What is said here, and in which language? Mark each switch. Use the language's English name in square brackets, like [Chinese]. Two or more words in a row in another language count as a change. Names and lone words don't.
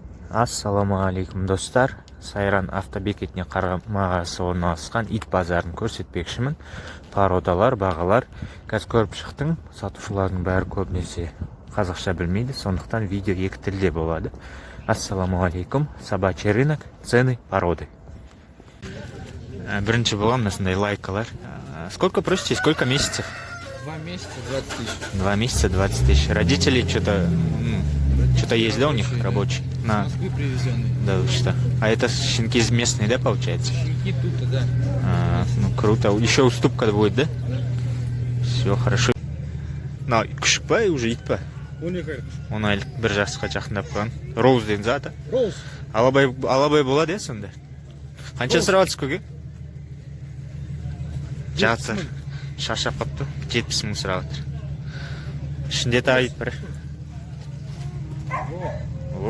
[Arabic] السلام عليكم [Kazakh] достар. Сайран автобекетіне қарамағасы орналасқан ит базарын көрсетпекшімін. Пародалар, бағалар. Қазір көріп шықтың. Сатушылардың бәрі көбінесе қазақша білмейді, сондықтан видео екі тілде болады. [Arabic] السلام عليكم. [Russian] Собачий рынок, цены, породы. [Kazakh] Бірінші болған осындай лайкалар. [Russian] Сколько просите, сколько месяцев? 2 месяца 20 тысяч. 2 месяца 20 тысяч. Родители что-то есть, да, у них рабочие? С Москвы привезенные. Да, что? А это щенки местные, да, получается? Щенки тут, да. Ну круто. Еще уступка будет, да? Да. Все хорошо. На, [Kazakh] күшік па, уже ит па? [Russian] Он не говорит. [Kazakh] Он айлық бір жасқа жақындап қалған. Роуз деген заты. Роуз. Алабай болады, сонда? Қанша сұрап жатсыз көке? Жатыр. Шаршап қапты. 70 мың сұрап жатыр. Ішінде тағы ит бар. Оп.